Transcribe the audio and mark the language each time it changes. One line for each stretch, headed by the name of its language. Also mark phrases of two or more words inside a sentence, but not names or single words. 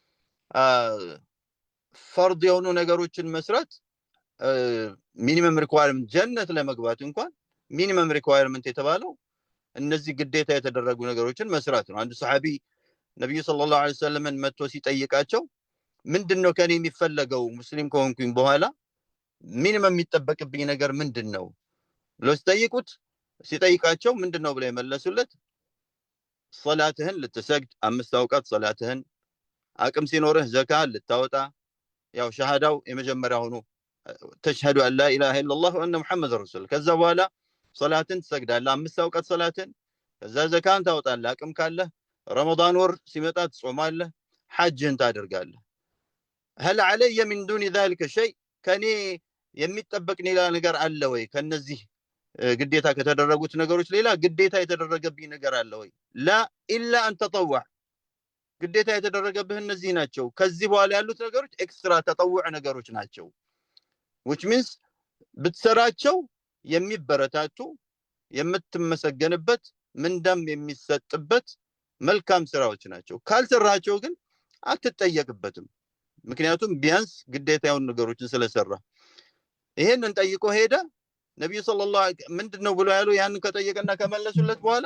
Amharic: ፈርድ የሆኑ ነገሮችን መስራት
English: minimum requirement
Amharic: ጀነት ለመግባት እንኳን
English: minimum requirement
Amharic: የተባለው እነዚህ ግዴታ የተደረጉ ነገሮችን መስራት ነው። አንድ ሰሃቢ ነብዩ
Arabic: صلى الله عليه وسلم
Amharic: መጥቶ ሲጠይቃቸው ምንድነው ከኔ የሚፈለገው ሙስሊም ከሆንኩኝ በኋላ ሚኒመም የሚጠበቅብኝ ነገር ምንድነው ብለው ሲጠይቃቸው ምንድነው ብለው የመለሱለት ሶላትህን ልትሰግድ 5 አውቃት ሶላትህን አቅም ሲኖርህ ዘካ ልታወጣ ያው ሸሃዳው የመጀመሪያው ሆኖ
Arabic: تشهد أن لا إله إلا الله وأن محمد رسول الله
Amharic: ከዛ በኋላ ሶላትን ትሰግዳለህ 5 አውቃት ሶላትን ከዛ ዘካን ታወጣለህ አቅም ካለ ረመዳን ወር ሲመጣ ትጾማለህ ሐጅን ታደርጋለህ
Arabic: هل علي من دون ذلك شيء
Amharic: ከኔ የሚጠበቅ ሌላ ነገር አለ ወይ ከነዚህ ግዴታ ከተደረጉት ነገሮች ሌላ ግዴታ የተደረገብኝ ነገር አለ ወይ
Arabic: لا الا ان تطوع
Amharic: ግዴታ የተደረገብህ እነዚህ ናቸው ከዚህ በኋላ ያሉት ነገሮች ኤክስትራ ተጠውዕ ነገሮች ናቸው
English: which means
Amharic: ብትሰራቸው የሚበረታቱ የምትመሰገንበት ምንዳም የሚሰጥበት መልካም ስራዎች ናቸው ካልሰራቸው ግን አትጠየቅበትም ምክንያቱም ቢያንስ ግዴታ የሆኑ ነገሮችን ስለሰራ ይሄንን ጠይቆ ሄደ ነብዩ ሰለላሁ ምንድነው ብሎ ያለው ያን ከጠየቀና ከመለሱለት በኋላ